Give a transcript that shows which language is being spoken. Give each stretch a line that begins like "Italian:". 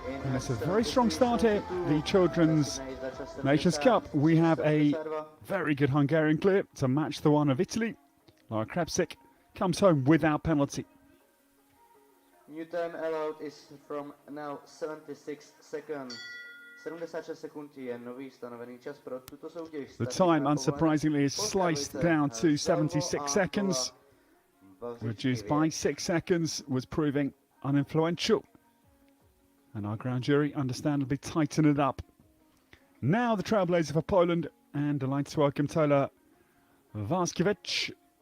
English: And it's a very strong start here, the Children's Nations Cup. We have a very good Hungarian clear to match the one of Italy. Lara Krapsik comes home without penalty. New time allowed is from now 76 seconds.
Czech: 76 sekund je nový stanovený čas pro tuto soutěž.
English: The time, unsurprisingly, is sliced down to 76 seconds. Reduced by 6 seconds, was proving uninfluential. And our ground jury understandably tightened it up. Now the trailblazer for Poland, and delighted to welcome Tola Vaskiewicz.